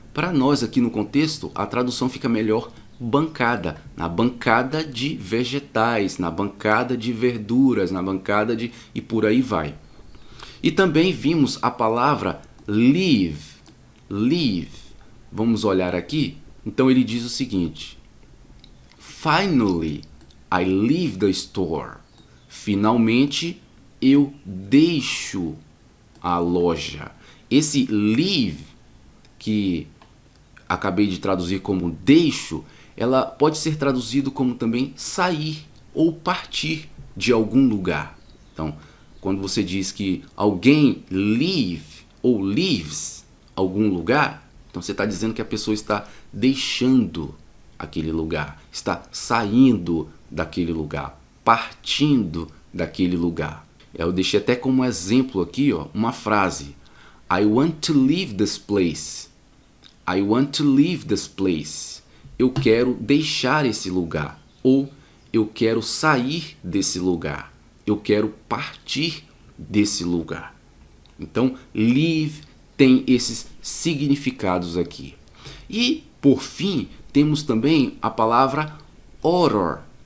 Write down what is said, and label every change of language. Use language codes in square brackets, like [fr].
[pt] Para nós aqui no contexto, a tradução fica melhor bancada. Na bancada de vegetais, na bancada de verduras, na bancada de... e por aí vai. E também vimos a palavra leave. Leave. Vamos olhar aqui. Então ele diz o seguinte. [en] Finally, I leave the store. [pt] Finalmente, eu deixo a loja. Esse leave, que acabei de traduzir como deixo, ela pode ser traduzido como também sair ou partir de algum lugar. Então, quando você diz que alguém leave ou leaves algum lugar, então você está dizendo que a pessoa está deixando aquele lugar, está saindo daquele lugar, partindo daquele lugar. Eu deixei até como exemplo aqui, ó, uma frase. [en] I want to leave this place. I want to leave this place. [pt] Eu quero deixar esse lugar. Ou eu quero sair desse lugar. Eu quero partir desse lugar. Então, leave tem esses significados aqui. E, por fim, temos também a palavra order.